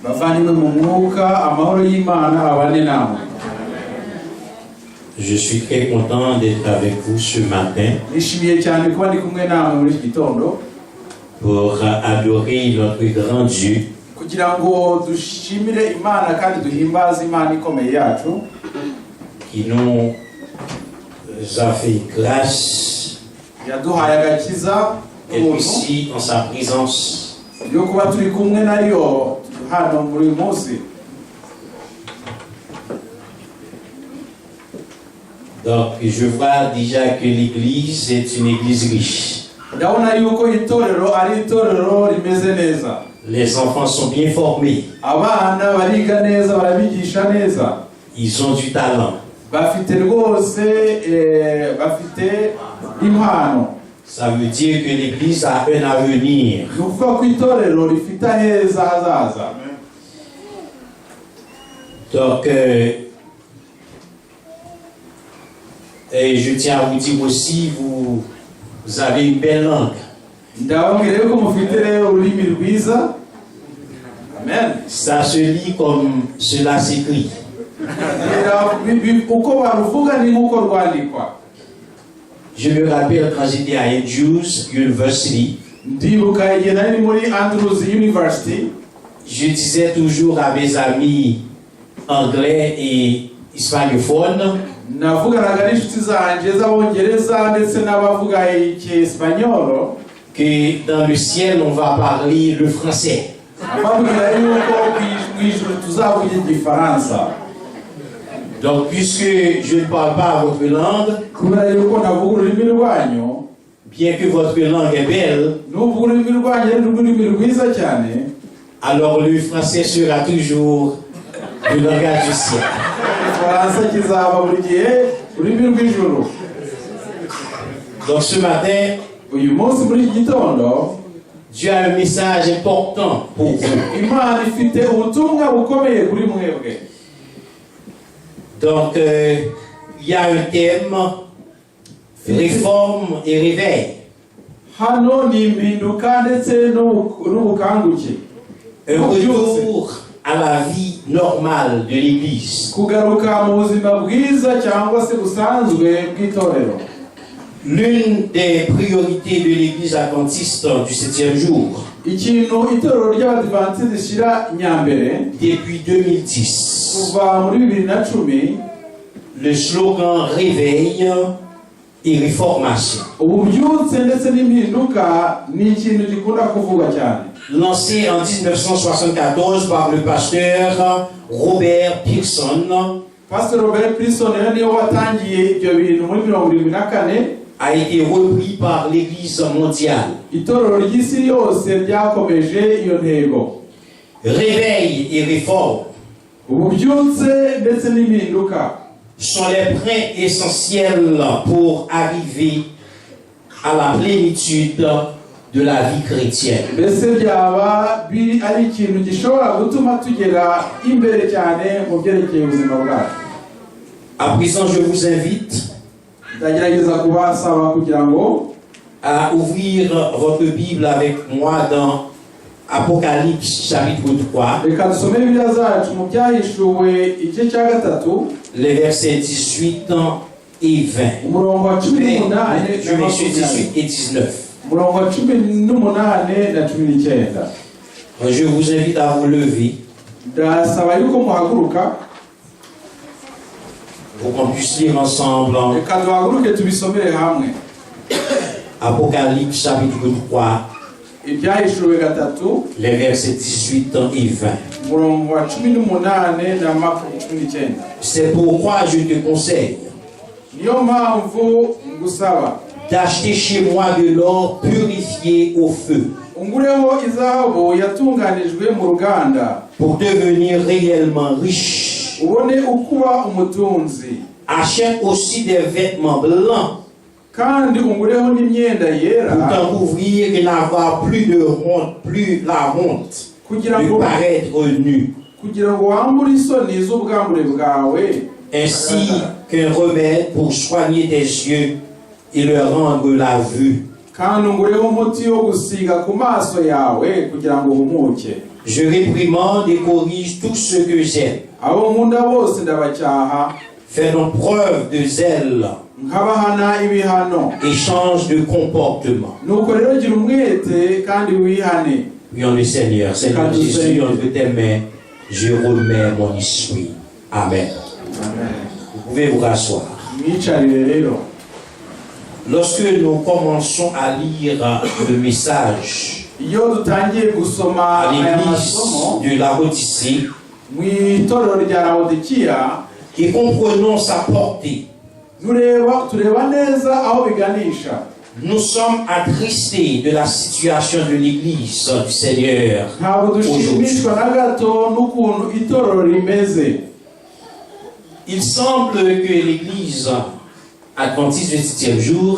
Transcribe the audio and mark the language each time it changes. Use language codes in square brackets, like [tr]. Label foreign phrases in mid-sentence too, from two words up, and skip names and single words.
[fr] Je suis très content d'être avec vous ce matin pour adorer notre grand Dieu qui nous nous a fait grâce [rw] yaduhaye agakiza [fr] d'être ici en sa présence. [rw] yo kuba turi kumwe nayo hano muri uyu munsi. [fr] Donc, je vois déjà que l'église est une église riche. [rw] ndabona yuko itorero ari itorero rimeze neza. [fr] Les enfants sont bien formés. [rw] Abana bariga neza, barabigisha neza. [fr] Ils ont du talent. [rw] Bafite rwose bafite impano. [fr] Ça veut dire que l'église a un avenir. [rw] Ni ukuvuga ko itorero rifite aheza hazaza. [fr] Donc, et je tiens à vous dire aussi, vous avez une belle langue. [rw] Ndababwira yuko mufite ururimi rwiza. Amen. [fr] Ça se lit comme cela s'écrit. [rw] Uko baruvuga ni nkuko rwandikwa. [fr] Je me rappelle quand j'étais à Andrews University. [rw] Ndibuka igihe nari muri Andrews University. [fr] Je disais toujours à mes amis anglais et hispanophones [rw] Navuganaga n'inshuti zanjye z'abongereza ndetse n'abavuga icyesipanyolo [fr] que dans le ciel on va parler le français. [rw] ababwira yuko mu ijuru tuzavuga igifaransa. [fr] Donc puisque je ne parle pas votre langue, [rw] kubera yuko navuga ururimi rwanyu, [fr] bien que votre langue est belle, [rw] n'ubwo ururimi rwanyu ari ururimi rwiza cyane, [fr] alors le français sera toujours le langage du ciel. [rw] igifaransa kizaba buri gihe ururimi rw'ijuru. [fr] Donc ce matin, [rw] uyu munsi muri iki gitondo [fr] Dieu a un message important pour vous. [rw] Imana ifite ubutumwa bukomeye kuri mwebwe. [fr] Donc il y a un thème, réforme et réveil. [rw] Hano ni impinduka ndetse n'ubukanguke. [fr] Un retour à la vie normale de l'Église. [rw] Kugaruka mu buzima bwiza cyangwa se busanzwe bw'itorero. [fr] L'une des priorités de l'Église adventiste du 7e jour, [rw] Ikintu itorero ry'Abadiventiste rishira nyambere [fr] depuis 2010, [rw] kuva muri 2010, [fr] le slogan réveil et réformation, [rw] ububyutse ndetse n'impinduka ni ikintu gikunda kuvuga cyane. [fr] lancé en 1974 par le pasteur Robert Pearson, [rw] Pastor Robert Pearson niwe watangiye ibyo bintu muri 1974, [fr] a été repris par l'Église mondiale. [rw] itorero ry'isi yose ryakomeje iyo ntego. [fr] Réveil et réforme [rw] Ububyutse ndetse n'impinduka [fr] sont les points essentiels pour arriver à la plénitude de la vie chrétienne. [rw] mbese byaba ari ikintu gishobora gutuma tugera imbere cyane mu byerekeye ubuzima bwacu. [fr] À présent, je vous invite [rw] ndagerageza kubasaba kugira ngo [fr] à ouvrir votre Bible avec moi dans Apocalypse chapitre 3, [rw] reka dusome Bibiliya zacu mu byahishuwe igice cya 3, [fr] les versets 18 et 20. [rw] umurongo wa 18 na [fr] Je m'excuse, 18 et 19. [rw] umurongo wa 18 na 19. [fr] Je vous invite à vous lever [rw] ndasaba yuko muhaguruka [fr] pour qu'on puisse lire ensemble [rw] reka duhaguruke tubisomere hamwe. [fr] Apocalypse chapitre 3, [rw] ibyahishuwe 3, [fr] les versets 18 et 20. [rw] umurongo wa 18 na 19. [fr] C'est pourquoi je te conseille [rw] niyo mpamvu ngusaba [fr] d'acheter chez moi de l'or purifié au feu [rw] ungureho izahabu yatunganijwe mu ruganda [fr] pour devenir réellement riche. [rw] ubone ukuba umutunzi. [fr] Achète aussi des vêtements blancs [rw] kandi ungureho n'imyenda yera [fr] pour t'en couvrir et n'avoir plus de honte, plus la honte [rw] kugira [fr] de [rw] ngo [fr] paraître nu. [rw] kugira ngo wambure isoni z'ubwambure bwawe, [fr] Ainsi qu'un remède pour soigner tes yeux et leur rendre la vue. [rw] kandi ungureho umuti wo gusiga ku maso yawe kugira ngo uhumuke. [fr] Je réprimande et corrige tout ce que j'aime. [rw] abo nkunda bose ndabacyaha, [fr] Fais donc preuve de zèle [rw] nkabahana ibihano. [fr] et change de comportement. [rw] nuko rero gira umwete kandi wihane. [fr] Prions le Seigneur. Seigneur Jésus, entre tes mains, je remets mon esprit. Amen. Amen. Vous pouvez vous rasseoir. [rw] mwicarire rero. [fr] Lorsque nous commençons à lire le message [rw] iyo dutangiye gusoma [fr] à [rw] aya [fr] l'église [rw] masomo [fr] de la Odyssée [rw] mu itorero rya Laodikiya, [fr] et comprenons sa portée, [rw] tureba neza aho biganisha. [fr] nous sommes attristés de la situation de l'église du Seigneur [rw] Ntabwo [fr] aujourd'hui. [rw] dushimishwa na gato n'ukuntu itorero rimeze. [fr] Il semble que l'église adventiste du 7e jour